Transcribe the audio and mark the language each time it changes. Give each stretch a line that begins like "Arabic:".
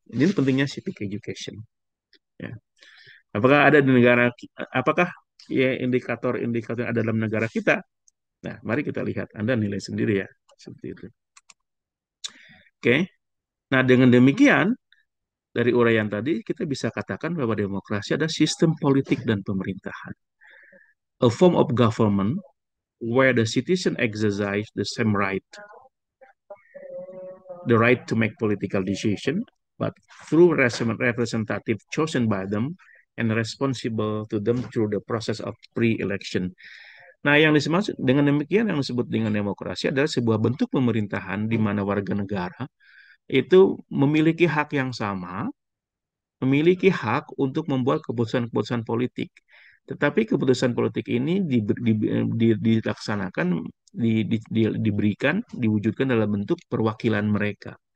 Indonesian: Ini pentingnya civic education. Ya. Apakah ada di negara apakah ya indikator-indikator yang ada dalam negara kita? Nah, mari kita lihat. Anda nilai sendiri ya, seperti itu. Oke. Nah, dengan demikian dari uraian tadi, kita bisa katakan bahwa demokrasi adalah sistem politik dan pemerintahan.
English: A form of government where the citizen exercise the same right, the right to make political decision, but through representative chosen by them and responsible to them through the process of pre-election.
Indonesian: Nah, yang disebut dengan demikian yang disebut dengan demokrasi adalah sebuah bentuk pemerintahan di mana warga negara itu memiliki hak yang sama, memiliki hak untuk membuat keputusan-keputusan politik. Tetapi keputusan politik ini dilaksanakan, diberikan, diwujudkan dalam bentuk perwakilan mereka.